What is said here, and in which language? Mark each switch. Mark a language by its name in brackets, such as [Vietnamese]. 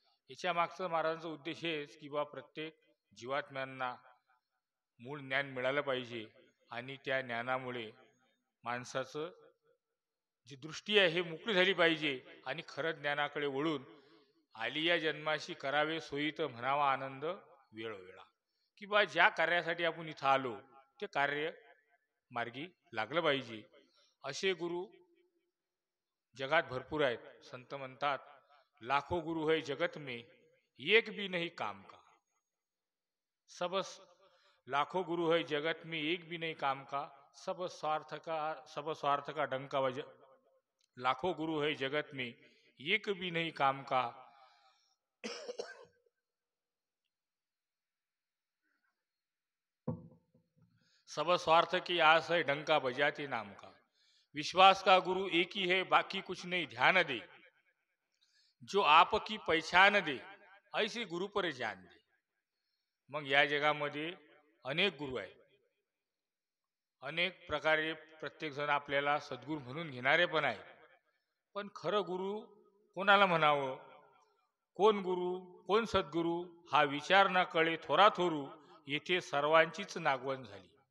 [Marathi] याच्या मागचा महाराजांचा उद्देश हेच की बा प्रत्येक जीवात्म्यांना मूळ ज्ञान मिळालं पाहिजे आणि त्या ज्ञानामुळे माणसाचं जी दृष्टी आहे हे मोकळी झाली पाहिजे आणि खरं ज्ञानाकडे वळून आलिया जन्माशी करावे सोयीत म्हणावा आनंद वेळोवेळा, की बा ज्या कार्यासाठी आपण इथं आलो ते कार्य मार्गी लागलं पाहिजे। असे गुरु जगात भरपूर आहेत। संत म्हणतात [Hindi] लाखो गुरु है जगत में एक भी नहीं काम का, सब लाखो गुरु है जगत में एक भी नहीं काम का, सब स्वार्थ का डंका बजा। लाखों गुरु है जगत में एक भी नहीं काम का, सब स्वार्थ की आस है डंका बजाते नाम का। विश्वास का गुरु एक ही है बाकी कुछ नहीं ध्यान दे, जो आपकी पहचान दे ऐसी गुरु पर जान दे। [Marathi] मग या जगामध्ये अनेक गुरु आहेत, अनेक प्रकारे प्रत्येकजण आपल्याला सद्गुरू म्हणून घेणारे पण आहे. पण खरं गुरु कोणाला म्हणावं, कोण गुरु कोण सद्गुरू हा विचार न कळे थोराथोरू येथे सर्वांचीच नागवण झाली.